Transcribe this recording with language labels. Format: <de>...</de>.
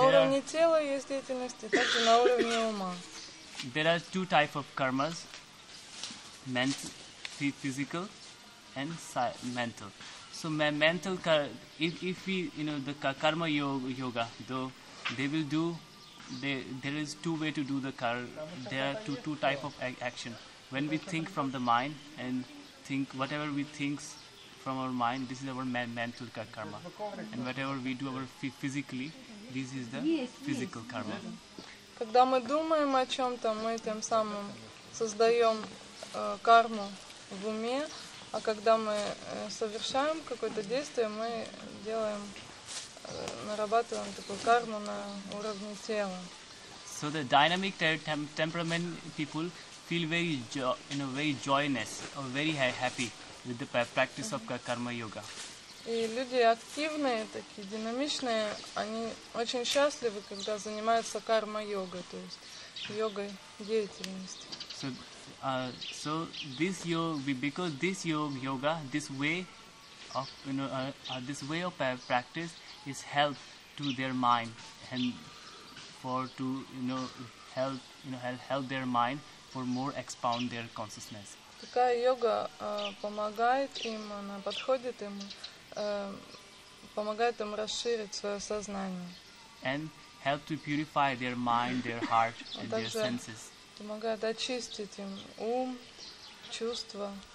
<ru>уровне тела есть деятельность, и также на уровне ума.</ru> <en>There are two types of karmas, mental, physical, and mental. So mental, if we, the karma yoga, though they will do, there is two way to do the karma. There are two type of action. When we think from the mind and think whatever we think from our mind, this is our mental karma. And whatever we do our physically, this is the physical karma.</en> <ru>Когда мы думаем о чем-то, мы тем самым создаем карму в уме, А когда мы совершаем какое-то действие, мы делаем, нарабатываем такую карму на уровне тела.</ru> <en>So the dynamic temperament people feel very very joyous or very happy with the practice of karma yoga.</en> <ru>И люди активные, такие динамичные, они очень счастливы, когда занимаются карма-йогой, то есть йогой деятельности.</ru> <en>So this yoga, because this yoga, this way of this way of practice is help to their mind and for to help their mind for more expound their consciousness.</en> <ru>Такая йога помогает им, она подходит им, помогает им расширить свое сознание.</ru> <en>And help to purify their mind, their heart, and their senses.</en> <ru>Помогает очистить им ум, чувства.</ru>